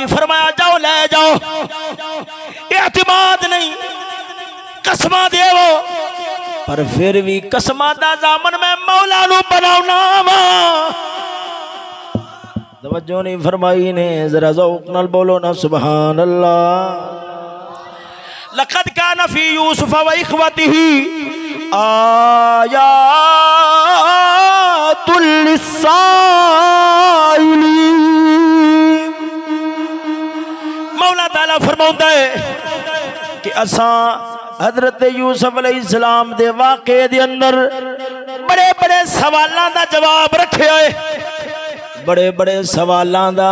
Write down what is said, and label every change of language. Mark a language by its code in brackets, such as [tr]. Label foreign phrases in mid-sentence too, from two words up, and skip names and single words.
[pa] فرمایا جاؤ لے جاؤ، اعتماد نہیں، قسماں دیوو، پر فیر وی قسماں دا دامن میں مولا نوں بناؤنا واں. توجہ نہیں فرمائی نے، ذرا ذوق نال بولو نا [ar] سبحان الله. لقد كان في يوسف وإخوته آيات للسائلين. [pa] مولا تعالیٰ فرماؤندا ہے کہ اساں حضرت یوسف علیہ السلام دے واقعے دے اندر بڑے بڑے سوالاں دا جواب رکھے ہے، بڑے بڑے سوالاں دا.